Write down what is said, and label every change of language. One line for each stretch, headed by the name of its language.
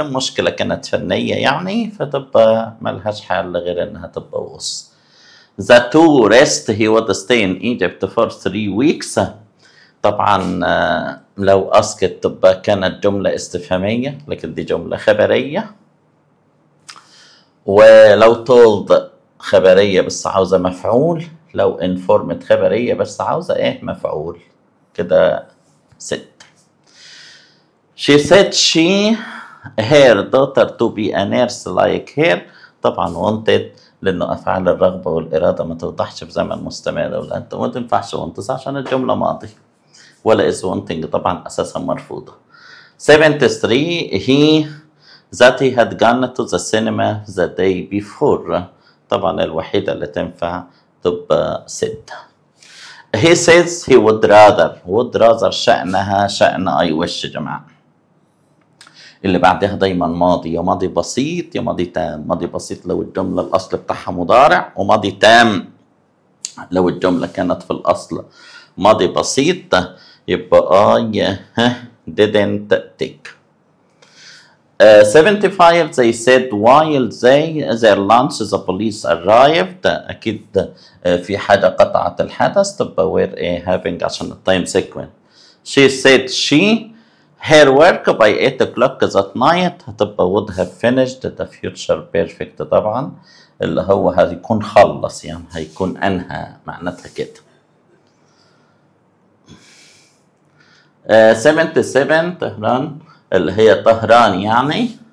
Arabic: مشكلة كانت فنية يعني، فتبقى ملهاش حل غير انها تبقى was.
English: The tourist he would stay in Egypt for 3 weeks.
Arabic: طبعا لو أسكت تبقى كانت جملة استفهامية، لكن دي جملة خبرية. ولو told خبرية بس عاوزة مفعول، لو informed خبرية بس عاوزة مفعول. كده 6.
English: She said her daughter to be a nurse like her.
Arabic: طبعا wanted لأنه أفعال الرغبة والإرادة ما توضحش في زمن مستمر، ولا أنت ما تنفعش wanted عشان الجملة ماضي، ولا is wanting طبعا أساسا مرفوضة.
English: 73 that he had gone to the cinema the day before.
Arabic: طبعا الوحيدة اللي تنفع تبقى 6.
English: he says he would rather
Arabic: شأنها شأن
English: I wish
Arabic: يا جماعة. اللي بعدها دايما ماضي، يا ماضي بسيط يا ماضي تام. ماضي بسيط لو الجملة الأصل بتاعها مضارع، وماضي تام لو الجملة كانت في الأصل ماضي بسيط، يبقى
English: I didn't take. 75 they said while their lunch the police arrived.
Arabic: أكيد في حاجة قطعت الحدث، تبقى
English: were having
Arabic: عشان التايم sequence.
English: she said her work by 8 o'clock that night.
Arabic: هتبقى
English: would have finished the future perfect
Arabic: طبعا، اللي هو هيكون خلص، يعني هيكون أنهى معناتها كده. 77 طهران اللي هي طهران يعني.